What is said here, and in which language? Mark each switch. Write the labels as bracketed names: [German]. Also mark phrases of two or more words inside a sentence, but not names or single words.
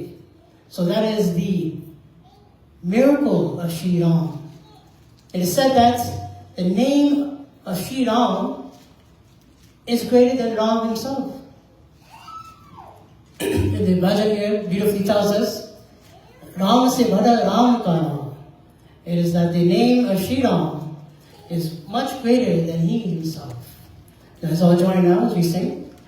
[English] So that is the miracle of Shri Ram. It is said that the name of Shri Ram is greater than Ram himself. And the Bhajan here beautifully tells us, [Hindi] राम से बड़ा राम का नाम. [English] It is that the name of Shri Ram is much greater than he himself. Let's all join now as we sing.